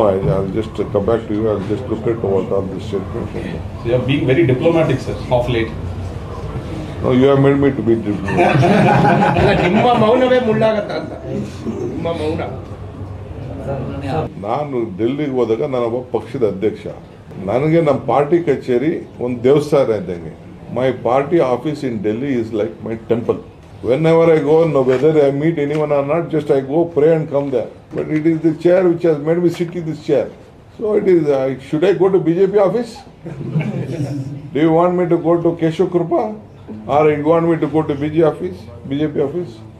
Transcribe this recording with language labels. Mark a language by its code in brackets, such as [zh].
[en] I'll just come back to you. I'll just look at what are the statements. You are being very diplomatic, sir, of late. No, you have made me to be diplomatic. [kn] ನಿಮ್ಮ ಮೌನವೇ ಮುಳ್ಳಾಗತ್ತ ಅಂತ. ನಿಮ್ಮ ಮೌನ. ನಾನು ಡೆಲ್ಲಿಗೆ ಹೋದಾಗ ನಾನೊಬ್ಬ ಪಕ್ಷದ ಅಧ್ಯಕ್ಷ. ನನಗೆ ನಮ್ಮ ಪಾರ್ಟಿ ಕಚೇರಿ ಒಂದು ದೇವಸ್ಥಾನ ಇದ್ದಂಗೆ. [en] My party office in Delhi is like my temple. Whenever I go, no whether I meet anyone or not, just I go pray and come there. But it is the chair which has made me sit in this chair. So it is. Should I go to BJP office? Do you want me to go to Keshav Krupa, or you want me to go to BJP office?